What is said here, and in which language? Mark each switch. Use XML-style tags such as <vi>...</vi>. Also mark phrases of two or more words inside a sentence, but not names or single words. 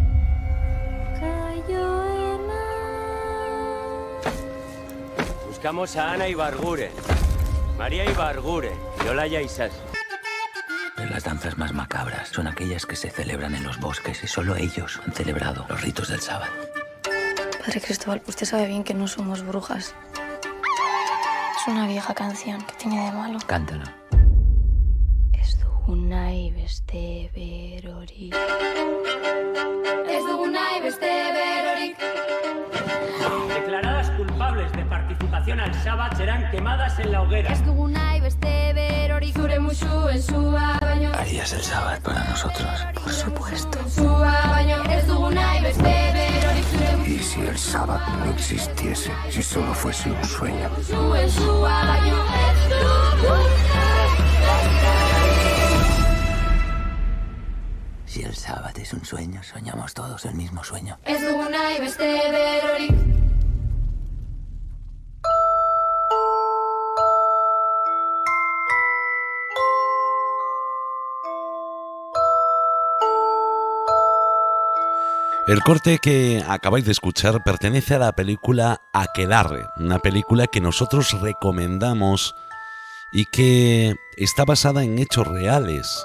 <es>Buscamos a Ana Ibarguren, María Ibarguren y Olaya Isas. Las danzas más macabras son aquellas que se celebran en los bosques y solo ellos han celebrado los ritos del sábado. Padre Cristóbal, usted sabe bien que no somos brujas. Es una vieja canción. ¿Qué tiene de malo? Cántalo.</es> <eu>Ez dugu nahi beste berorik. Ez dugu nahi beste berorik.</eu> <es>Declaradas culpables de participación al sábado serán quemadas en la hoguera.</es> <eu>Ez dugu nahi beste berorik. Zure musuen sua baino.</eu> <es>¿Harías el sábado para nosotros? Por supuesto.</es> <eu>Sua baino. Ez dugu nahi beste berorik.</eu> <es>¿Y si el sábado no existiese? Si solo fuese un sueño.</es> <eu>Musuen sua baino. Ez dugu.</eu> <es>Si el sábado es un sueño, soñamos todos el mismo sueño.</es> <eu>Ez dugu nahi beste berorik.</eu> <es>El corte que acabáis de escuchar pertenece a la película Aquelarre, una película que nosotros recomendamos y que está basada en hechos reales.</es>